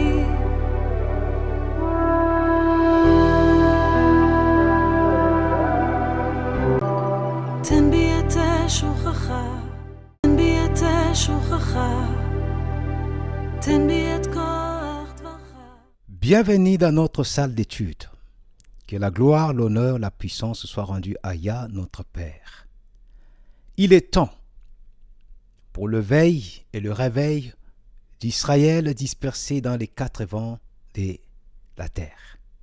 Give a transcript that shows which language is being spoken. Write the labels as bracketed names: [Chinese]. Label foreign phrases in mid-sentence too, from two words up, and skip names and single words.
[Hebrew] תן בי את שוכחה, תן בי את שוכחה, תן בי את כוח דברך. [French] Bienvenue dans notre salle d'études. Que la gloire, l'honneur, la puissance soient rendus à Yah, notre Père. Il est temps pour le veille et le réveil d'Israël dispersé dans les quatre vents de la terre.